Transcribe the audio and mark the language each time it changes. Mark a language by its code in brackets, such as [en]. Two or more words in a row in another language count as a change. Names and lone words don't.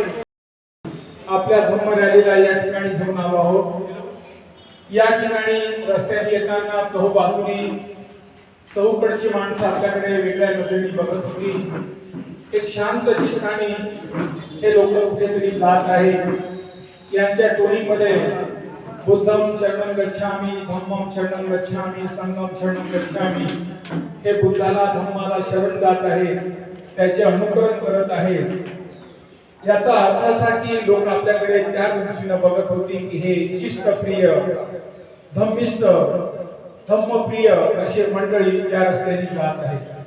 [mr] आपल्या धम्म रॅलीला या ठिकाणी घेऊन आलो आहोत. या ठिकाणी रस्त्याने येताना चहूबाजूनी चहूकडची माणसं आपल्याकडे वेगळ्या नजरेने बघत होती. एक शांत ठिकाणी हे लोक कुठेतरी जात आहेत. यांच्या टोळीमध्ये [pi] बुद्धम शरणं गच्छामि, धम्मं शरणं गच्छामि, संघं शरणं गच्छामि, [mr] हे बुद्धाला धम्माला शरण जात आहेत, त्याचे अनुकरण करत आहेत. याचा अर्थ असा की लोक आपल्याकडे त्या दृष्टीने बघत होती की हे शिस्तप्रिय, धम्मिष्ठ, धम्मप्रिय अशी मंडळी या रस्त्याने जात आहेत.